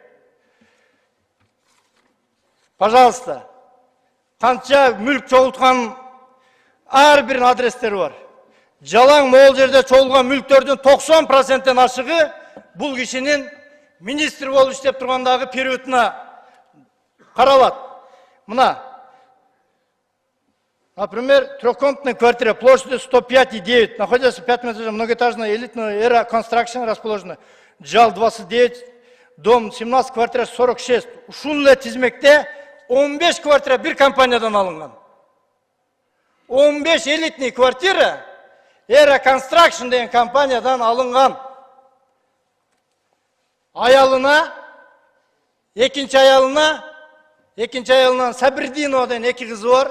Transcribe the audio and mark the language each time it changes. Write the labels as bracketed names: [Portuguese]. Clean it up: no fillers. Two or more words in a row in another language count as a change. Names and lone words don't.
[Kyrgyz] Пожалуйста, канча мүлк чогулткан ар бир адрестери бар. Жалаң могул жерде чогулган мүлктөрдүн 90%-тен ашыгы бул кишинин министр болуп иштеп тургандагы периодуна каралат. Мына, [Russian] например, трехкомнатная квартира площадью 105,9, находится 5 метров, многоэтажная элитная эра Construction расположена. Жал 29, дом 17, квартира 46. [Kyrgyz] Ушул эле тизмекте 15 квартира бир компаниядан алынган. 15 [Russian] элитный квартира [Kyrgyz] Era Construction деген компаниядан алынган. Экинчи аялынан Сабирдинова деген 2 кызы бар.